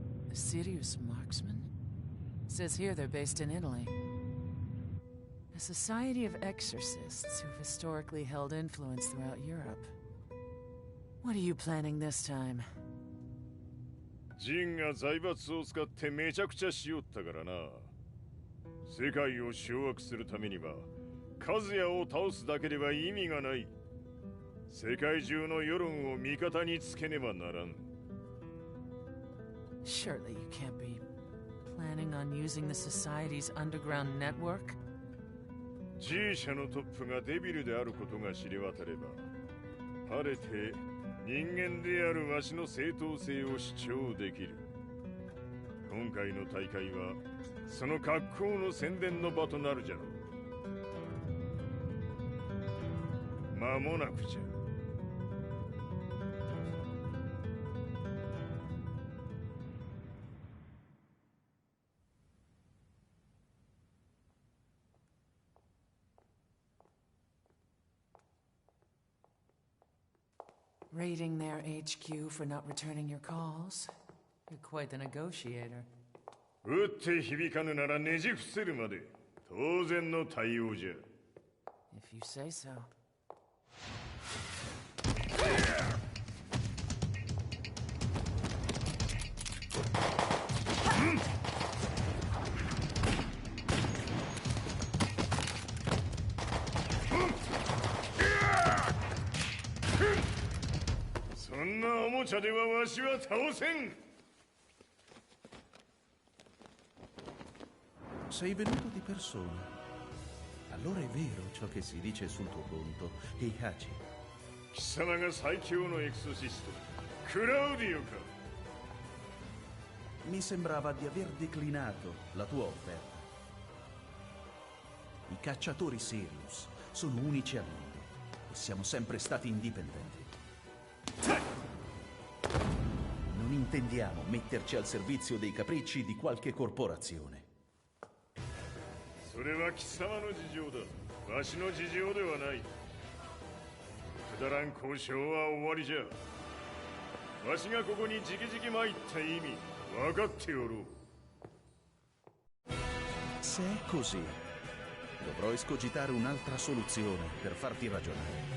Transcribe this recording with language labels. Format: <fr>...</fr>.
<en>A serious marksman? Says here they're based in Italy. A society of exorcists who've historically held influence throughout Europe. What are you planning this time?</en> <ja>ジンが財閥を使ってめちゃくちゃしよったからな。世界を掌握するためには、和也を倒すだけでは意味がない。世界中の世論を味方につけねばならん。</ja> <en>Surely you can't be planning on using the Society's underground network?</en> <ja>G 社のトップがデビルであることが知れ渡れば、晴れて人間であるわしの正当性を主張できる。今回の大会は、その格好の宣伝の場となるじゃろう。間もなくじゃ。</ja> <en>Raiding their HQ for not returning your calls. You're quite the negotiator.</en> <ja>撃って響かぬならねじ伏せるまで当然の対応じゃ。</ja> <en>If you say so.</en> <ja>そんなおもちゃではわしは倒せん。</ja> <it>Sei venuto di persona. Allora è vero ciò che si dice sul tuo conto, Heihachi.</it> <ja>貴様が最強のエクソシスト、クラウディオか。</ja> <it>Mi sembrava di aver declinato la tua offerta. I cacciatori Sirius sono unici al mondo e siamo sempre stati indipendenti. Non intendiamo metterci al servizio dei capricci di qualche corporazione.</it> <ja>それは貴様の事情だ。わしの事情ではない。くだらん交渉は終わりじゃ。わしがここに直々参った意味分かっておろう。</ja> <it>Se è così, dovrò escogitare un'altra soluzione per farti ragionare.</it>